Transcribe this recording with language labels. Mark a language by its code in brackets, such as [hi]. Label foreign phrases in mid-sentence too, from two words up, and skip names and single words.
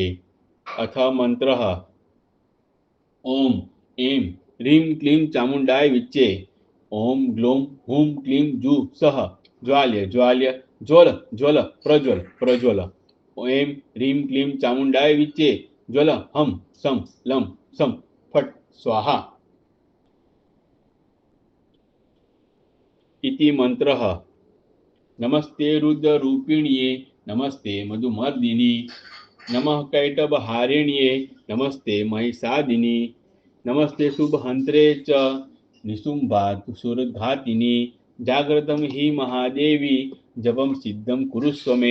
[sa] अथ मंत्र ओम एम रीम क्लीम चामुंडाय विच्चे ओम ग्लोम हुम क्लीम जु सह ज्वाल्य ज्वाल्य ज्वल ज्वल प्रज्वल प्रज्वल एम रीम क्लीम चामुंडाय विच्चे ज्वल हम सम लम सम फट स्वाहा इति मंत्रः। नमस्ते रुद्ररूपिण्ये नमस्ते मधुमर्दिनी नमः कैटभहारिण्ये नमस्ते महिषादिनी नमस्ते शुभहन्त्रे च निशुम्भासुरघातिनी जाग्रतं हि महादेवी जपं सिद्धं कुरुष्व मे।